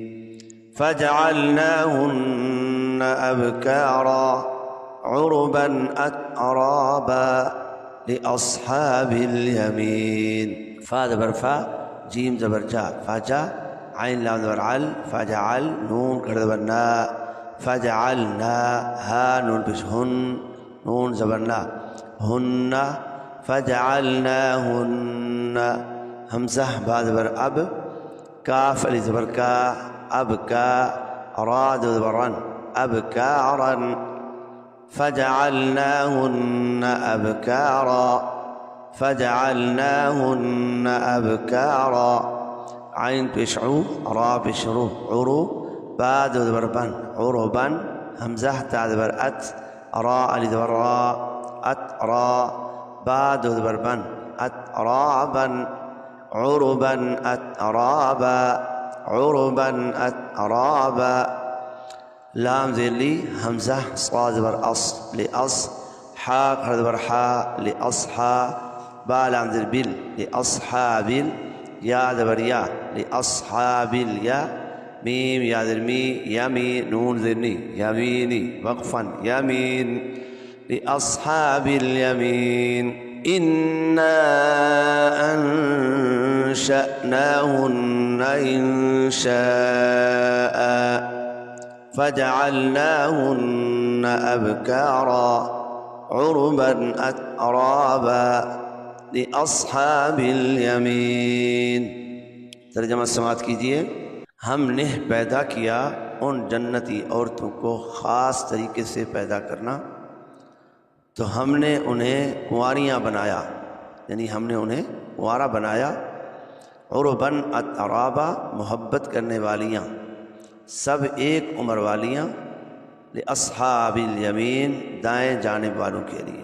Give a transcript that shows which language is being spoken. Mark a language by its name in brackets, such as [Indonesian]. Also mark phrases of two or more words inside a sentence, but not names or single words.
[Arabic] فجعلناهن أبكارا عربا أترابا لأصحاب اليمين، [Urdu] فا زبر فا، جيم زبر جا، فجا، عين لام زبر عل، فجعل، نون کھڑا زبر نا، فجعلنا، ها نون پیش ہن، نون زبر نا، ہن، فجعلناهن، حمزہ با زبر اب، کاف علی زبر کا، اب کا، را زبر رن، اب کارن، [Arabic] فجعلناہن ابکارا، فجعلناہن ابکارا، [Urdu] عین پیش عو، را پیش رو، عرو، با زبر بن، عربن، حمزہ تا زبر ات، را علی زبر را، ات را، با زبر بن، ات رابن، [Arabic] عربا اترابا، عربا اترابا، [Urdu] لام زیر لی، حمزہ صاد زبر اص، لأص، حا کھڑا زبر حا، لأصحا، با لام زیر بل، لأصحاب، یا زبر یا، لأصحاب الیا، میم یا زیر می، یمی، نون زیر نی، یمینی، وقفا، یمین، [Arabic] لأصحاب الیمین، انا انشأناہن انشاء فجعلناہن ابکارا عربا اترابا لأصحاب الیمین۔ [Urdu] ترجمہ سماعت کیجئے۔ ہم نے پیدا کیا ان جنتی عورتوں کو خاص طریقے سے پیدا کرنا، تو ہم نے انہیں کنواریاں بنایا، یعنی ہم نے انہیں کنوارا بنایا، [Arabic] عرباً اترابا، [Urdu] محبت کرنے والیاں، سب ایک عمر والیاں، [Arabic] لأصحاب الیمین، [Urdu] دائیں جانب والوں کے لیے۔